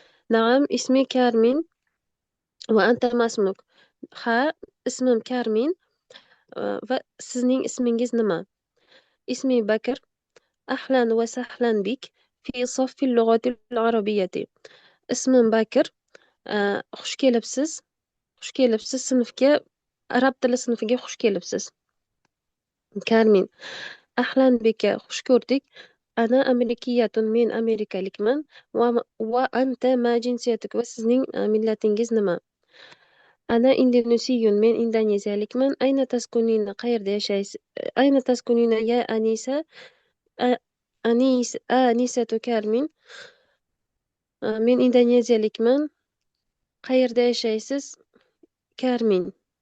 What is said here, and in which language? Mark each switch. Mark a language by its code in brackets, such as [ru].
[ar] نعم اسمي كارمين وأنت ما اسمك؟ [uz] ha ismim Karmin va sizning ismingiz nima? [ar] اسمي بكر. أهلا وسهلا بك في صف اللغة العربية. [uz] ismim Bakir. Xush kelibsiz. Xush kelibsiz sinfga, arab tili sinfiga xush kelibsiz. Karmin. [ar] أهلا بك [uz] xush ko'rdik. [ar] أنا أمريكية [uz] men amerikalikman. [ar] وأنت ما جنسيتك [uz] va sizning millatingiz nima? [ar] أنا إندونيسي [uz] men indoneziyalikman. [ar] أين تسكنين [uz] qayerda yashaysiz? [ar] أين تسكنين يا أنيسة؟ أنيسة كارمين. [uz] men indoneziyalikman. Qayerda yashaysiz? Karmin.